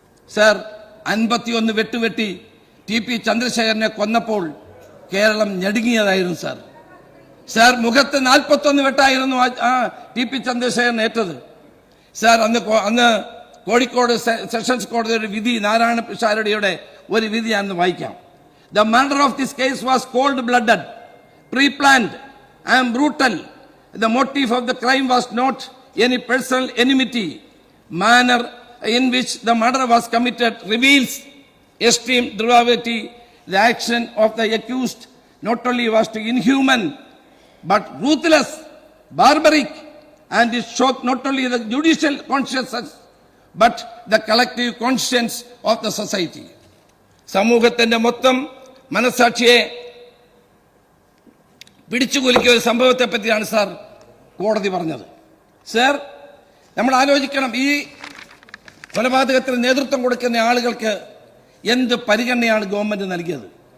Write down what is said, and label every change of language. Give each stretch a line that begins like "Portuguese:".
Malayalam: Sir, 51 വെട്ടുവെട്ടി TP ചന്ദ്രശേഖരനെ കൊന്നപ്പോൾ Keralam ഞടുങ്ങിയതായിരുന്നു sir. മുഖത്ത് 41 വെട്ടായിരുന്നു TP Chandrasekharan ഏറ്റത്. Sir, അന്ന് Kozhikode sessions കോടതിയുടെ വിധി, നാരായണ പിഷാരടിയുടെ ഒരു വിധി ഞാനൊന്ന് വായിക്കാം.
English: The murder of this case was cold-blooded, pre-planned and brutal. The motive of the crime was not any personal enmity. Manner in which the murder was committed reveals extreme depravity. The action of the accused not only was inhuman but ruthless, barbaric, and it shocked not only the judicial conscience but the collective conscience of the society.
Malayalam: സമൂഹത്തിന്റെ മൊത്തം മനസാക്ഷിയെ പിടിച്ചുകുലുക്കിയ ഒരു സംഭവത്തെ പറ്റിയാണ് sir കോടതി പറഞ്ഞത്. Sir, നമ്മൾ ആലോചിക്കണം, ഈ കൊലപാതകത്തിന് നേതൃത്വം കൊടുക്കുന്ന ആളുകൾക്ക് എന്ത് പരിഗണനയാണ് ഗവൺമെന്റ് നൽകിയത്?